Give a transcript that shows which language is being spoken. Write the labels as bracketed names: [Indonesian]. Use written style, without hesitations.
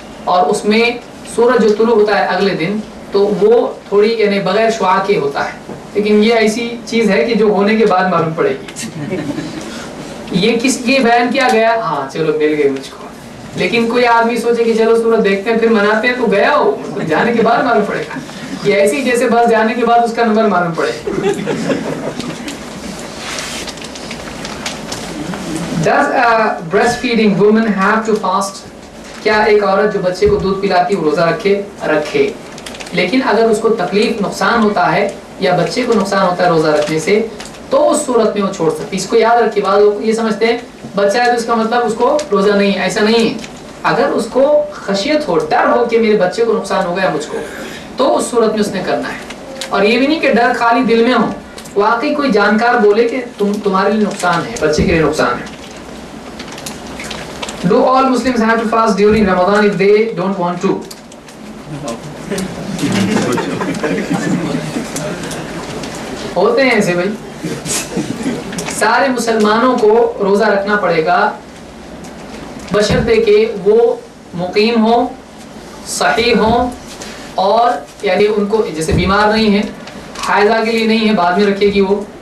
[Urdu] اور اس میں سورج جو طلوع ہوتا ہے اگلے دن تو وہ تھوڑی یعنی بغیر شعاع کے ہوتا ہے, لیکن یہ ایسی چیز ہے کہ جو ہونے کے بعد معلوم پڑے گی. یہ کس لیے بیان کیا گیا؟ ہاں چلو مل گئی مجھ کو. لیکن کوئی آدمی سوچے کہ چلو سورج دیکھتے ہیں پھر مناتے ہیں, تو گیا ہو جانے کے بعد معلوم پڑے گا. یہ ایسی جیسے بس جانے کے بعد اس کا نمبر معلوم پڑے. [English] Does a breastfeeding woman have to fast? [Urdu] کیا ایک عورت جو بچے کو دودھ پلاتی وہ روزہ رکھے, لیکن اگر اس کو تکلیف نقصان ہوتا ہے یا بچے کو نقصان ہوتا ہے روزہ رکھنے سے تو اس صورت میں وہ چھوڑ سکتی. اس کو یاد رکھے, بعض لوگ یہ سمجھتے ہیں بچہ ہے تو اس کا مطلب اس کو روزہ نہیں ہے, ایسا نہیں ہے. اگر اس کو خشیت ہو, ڈر ہو کہ میرے بچے کو نقصان ہو گیا مجھ کو, تو اس صورت میں اس نے کرنا ہے. اور یہ بھی نہیں کہ ڈر خالی دل میں ہو, واقعی کوئی جانکار بولے کہ تمہارے لیے نقصان ہے, بچے کے لیے نقصان ہے. [English] Do all Muslims have to fast during Ramadan if they don't want to? [Urdu] ہوتے ہیں ایسے بھائی, سارے مسلمانوں کو روزہ رکھنا پڑے گا بشرطے کہ وہ مقیم ہوں, صحیح ہوں, اور یعنی ان کو جیسے بیمار نہیں ہے, حائضہ کے لیے نہیں ہے بعد میں رکھے گی وہ.